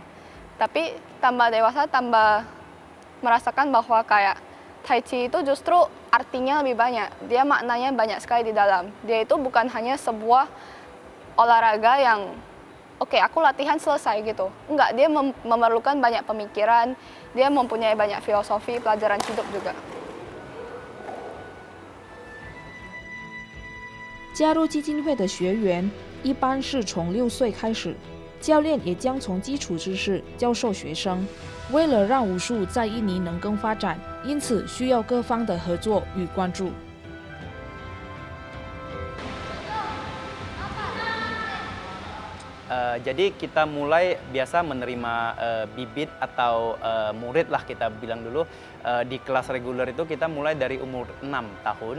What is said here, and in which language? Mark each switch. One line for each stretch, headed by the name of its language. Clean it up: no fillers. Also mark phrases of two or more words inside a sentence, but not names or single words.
Indonesian: Tapi tambah dewasa tambah merasakan bahwa kayak Tai Chi itu justru artinya lebih banyak. Dia maknanya banyak sekali di dalam. Dia itu bukan hanya sebuah olahraga yang oke, aku latihan selesai gitu. Enggak, dia memerlukan banyak pemikiran, dia mempunyai banyak filosofi, pelajaran hidup juga.
Chinese: 加入基金会的学员一般是从6岁开始，教练也将从基础知识教授学生。为了让武术在印尼能更发展，因此需要各方的合作与关注。
Indonesian: Jadi kita mulai biasa menerima bibit atau murid lah kita bilang dulu. Di kelas reguler itu kita mulai dari umur 6 tahun.